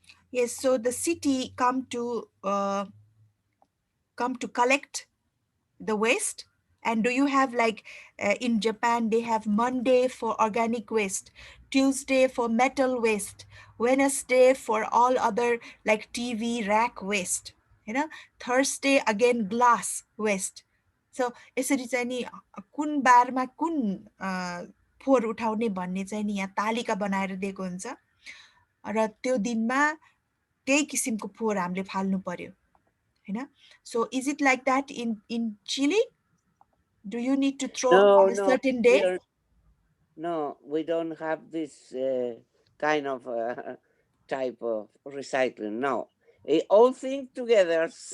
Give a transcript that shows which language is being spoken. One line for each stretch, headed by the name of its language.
English: Yes, so the city come to collect the waste. And do you have like in Japan they have Monday for organic waste, Tuesday for metal waste, Wednesday for all other like TV rack waste, you know, Thursday again glass waste.
Nepali: So यसरी चाहिँ नि कुन बारमा कुन फोहोर उठाउने भन्ने चाहिँ नि यहाँ तालिका बनाएर दिएको हुन्छ र त्यो दिनमा त्यही किसिमको फोहोर हामीले फाल्नु पर्यो हैन।
English: So is it like that in Chile? Do you need to throw on a certain day? No, we don't have this kind of type of recycling. No, all things together.